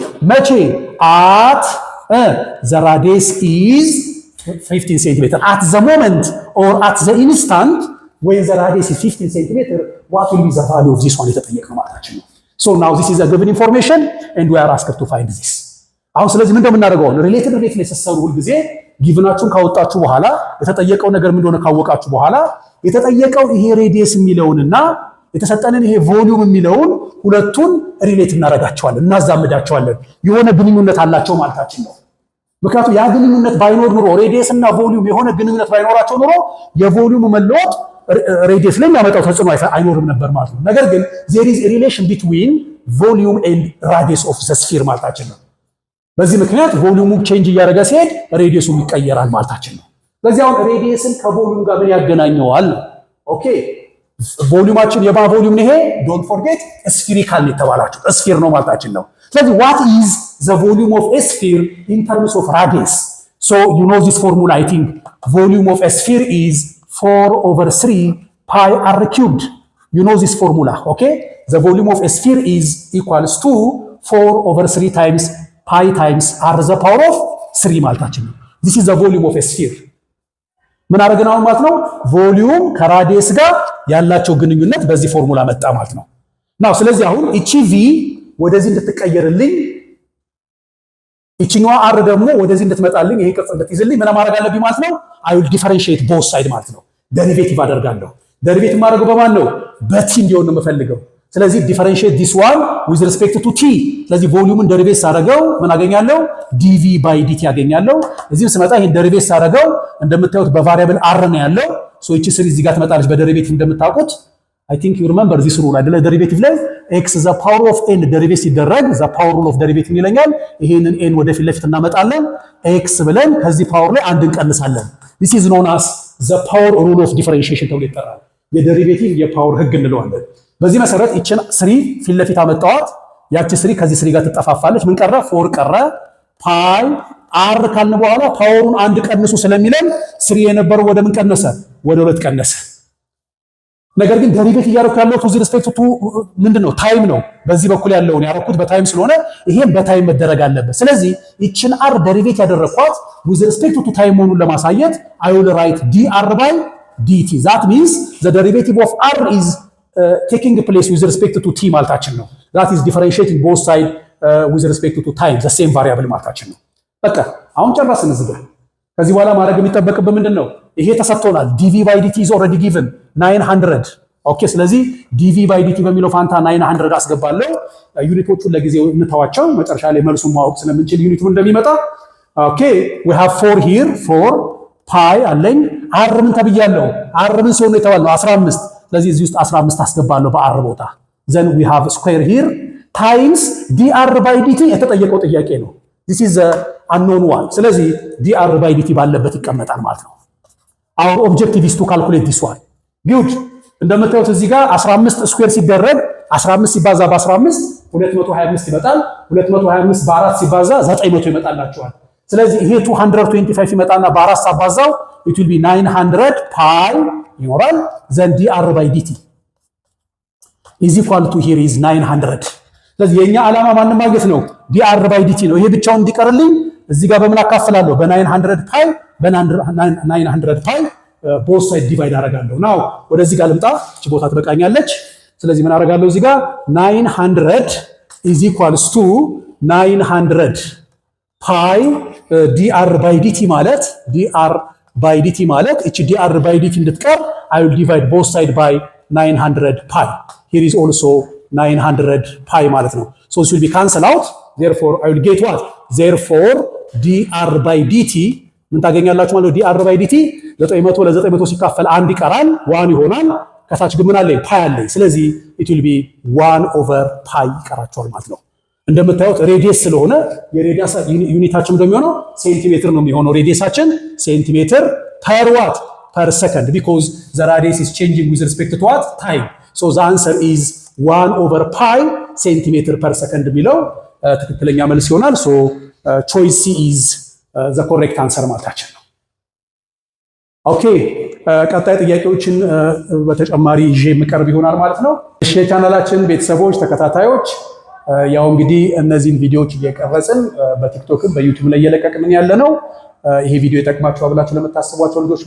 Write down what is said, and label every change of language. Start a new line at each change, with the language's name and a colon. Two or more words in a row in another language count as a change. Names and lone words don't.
English: at the radius is 15 cm at the moment or at the instant when the radius is 15 cm what will be the value of this one
Amharic: የተጠየቅነው ማለታችን ነው።
English: so now this is a given information and we are asked to find this
Amharic: አሁን ስለዚህ ምን እንደምናደርገው
English: related rate
Amharic: ላይ ተሰሩ ሁሉ ጊዜ ጊቭናችሁን ካወጣችሁ በኋላ የተጠየቀው ነገር ምን እንደሆነ ካወቃችሁ በኋላ የተጠየቀው ይሄ ሬዲየስ የሚለውንና የተሰጠንን ይሄ ቮሊዩም የሚለውን ሁለቱን ሪሌት እናደርጋቸዋለን እናዛምዳቸዋለን የሆነ ግንኙነት አላቸው ማለታችን ነው። ምክንያቱም ያ ግንኙነት ባይኖር ኑሮ ሬዲየስ እና ቮሊዩም የሆነ ግንኙነት ባይኖራቸው ኑሮ የቮሊዩም መለወጥ ሬዲየስ ላይ የሚያመጣው ተጽዕኖ አይኖርም ነበር ማለት ነው። ነገር ግን
English: there is a relation between volume and radius of the sphere
Amharic: ማለታችን ነው። በዚህ ምክንያት ቮሊዩሙ ቼንጅ እያደረገ ሲሄድ ሬዲየሱም ይቀየራል ማለታችን ነው። ስለዚህ አሁን ሬዲየስን ከቮሊዩም ጋር ምን ያገናኘዋል? ኦኬ ቮሊዩማችን የባ ቮሊዩም ነው ይሄ
English: don't forget spherical
Amharic: ነው የተባላችሁ ስፊር ነው ማለታችን ነው። ስለዚህ
English: what is the volume of a sphere in terms of radius? So you know this formula I think volume of a sphere is 4/3 pi r cubed. You know this formula, okay? The volume of a sphere is equals to 4/3 times pi times r the power of 3
Amharic: ማለታችን ነው።
English: this is the volume of a sphere
Amharic: ምን አደረግነው ማለት ነው ቮሊዩም ከራዲየስ ጋር ያላቸው ግንኙነት በዚህ ፎርሙላ መጣ ማለት ነው። ናው ስለዚህ አሁን እቺ v ወደዚህ እንድትቀየርልኝ እቺኛዋ r ደግሞ ወደዚህ እንድትመጣልኝ ይሄ ቅርጽ እንድትይዝልኝ ምን ማድረግ አለብኝ ማለት ነው
English: I will differentiate both side
Amharic: ማለት ነው። ዴሪቬቲቭ አደርጋለሁ። ዴሪቬቲቭ ማድረገው በማን ነው በቲ እንዲሆን ነው የምፈልገው። ስለዚህ
English: differentiate this one with respect to t
Amharic: ስለዚህ ቮሊዩምን ዴሪቬት ሳደርገው ምን አገኛለሁ
English: dv by dt
Amharic: ያገኛለሁ። እዚህም ስመጣ ይሄን ዴሪቬት ሳደርገው እንደምታዩት በቫሪያብል r ነው ያለው ሶ እቺ ስሪ እዚህ ጋር ትመጣለች በዴሪቬቲቭ እንደምታውቁት
English: I think you remember this rule
Amharic: አይደለ ዴሪቬቲቭ ላይ
English: x the power of n
Amharic: ዴሪቬት ሲደረግ
English: the power rule of derivative
Amharic: ይለኛል። ይሄንን n ወደ ፊት ለፊት እናመጣለን x ብለን ከዚህ ፓወር ላይ አንድ እንቀንሳለን።
English: this is known as the power rule of differentiation
Amharic: ተብሎ ይጠራል። የዴሪቬቲቭ የፓወር ህግ እንለዋለን። በዚህ መሰረት እቺን 3 ፊት ለፊት አመጣዋት ያቺ 3 ከዚህ 3 ጋር ትጠፋፋለች ምን ቀረ 4 ቀረ ፓይ r ካልን በኋላ ፓወሩን አንድ ቀንሱ ስለሚለን 3 የነበረው ወደ ምን ቀነሰ ወደ 2 ቀነሰ። ነገር ግን ዴሪቬቲቭ ያደረኩት ያለው
English: to respect to
Amharic: ምንድነው ታይም ነው። በዚህ በኩል ያለውን ያደረኩት በታይም ስለሆነ ይሄን በታይም መደረግ አለበት። ስለዚህ እቺን r ዴሪቬቲቭ ያደረኳት
English: with respect to time
Amharic: መሆኑን ለማሳየት
English: I will write dr by dt that means the derivative of r is taking place with respect to t
Amharic: ማለታችን ነው።
English: that is differentiating both side with respect to time the same variable
Amharic: ማለታችን ነው። በቃ አሁን ጨረስን እዚህ ጋር። ከዚህ በኋላ ማድረግ የሚጠበቅብን ምንድነው ይሄ ተሰጥቶናል
English: dv by dt is already
Amharic: given 900 ኦኬ። ስለዚህ dv by dt በሚለው ፋንታ 900 አስገባለሁ። ዩኒቶቹን ለጊዜው እንተዋቸው መጨረሻ ላይ መልሱን ማወቅ ስለምንችል ዩኒቱ እንደሚመጣ ኦኬ
English: we have 4 here 4
Amharic: pi አለኝ r ምን ተብያለሁ r ምን ሲሆን ነው የተባለው 15 ስለዚህ እዚህ ውስጥ 15 አስገባለሁ በአር ቦታ
English: then we have square here times dr by dt
Amharic: የተጠየቀው ጥያቄ ነው
English: this is a unknown one
Amharic: ስለዚህ
English: dr by dt
Amharic: ባለበት ይቀመጣል ማለት ነው።
English: our objective is to calculate this one
Amharic: good እንደምታዩት እዚህ ጋር 15 ስኩዌር ሲደረግ 15 ሲባዛ በ15 225 ይመጣል 225 በ4 ሲባዛ 900 ይመጣላችኋል። ስለዚህ ይሄ 225 ይመጣና በ4 ሲባዛው
English: it will be 900 pi
Amharic: ይኖራል
English: then dr by dt is equal to here is 900
Amharic: ስለዚህ የኛ ዓላማ ማንን ማግኘት ነው
English: dr by dt
Amharic: ነው። ይሄ ብቻውን እንዲቀርልኝ እዚህ ጋር በምን አካፍላለሁ በ900 pi በ900 pi
English: both side divide
Amharic: አደርጋለሁ። ናው ወደዚህ ጋር ልምጣ። እቺ ቦታ ትበቃኛለች። ስለዚህ ምን አደርጋለሁ እዚህ ጋር
English: 900 is equals to 900
Amharic: ፓይ
English: dr by dt
Amharic: ማለት
English: dr by dt
Amharic: ማለት እቺ
English: dr by dt
Amharic: እንድትቀር
English: I will divide both side by 900 pi. Here is also 900 pi
Amharic: ማለት ነው።
English: So this will be cancel out. Therefore I will get what? Therefore dr by dt
Amharic: ምን ታገኛላችሁ ማለት ነው?
English: dr by dt
Amharic: 900 ለ900 ሲካፈል 1 ይቀራል 1 ይሆናል። ከታች ግን ምን አለኝ? ፓይ አለኝ። ስለዚህ
English: it will be 1 over pi
Amharic: ይቀራቸዋል ማለት ነው። እንደምታዩት ሬዲየስ ስለሆነ የሬዲየስ ዩኒታችን እንደሚሆነው ሴንቲሜትር ነው የሚሆነው። ሬዲየሳችን ሴንቲሜትር
English: per what? Per second, because the radius is changing with respect to what? Time. So the answer is 1 over pi centimeter per second
Amharic: የሚለው ትክክለኛ መልስ ይሆናል።
English: So choice C is the correct answer
Amharic: ማለታችን ነው። ኦኬ ቀጣይ ጥያቄዎችን በተጨማሪ ይዤ የምቀርብ ይሆናል ማለት ነው። እሺ የቻናላችን ቤተሰቦች ተከታታዮች ያው እንግዲህ እነዚህን ቪዲዮዎች እየቀረጽን በቲክቶክም በዩቲዩብ ላይ እየለቀቅን ያለ ነው። ይሄ ቪዲዮ ይጠቅማችኋል ብላችሁ ለምታስቧቸው ልጆች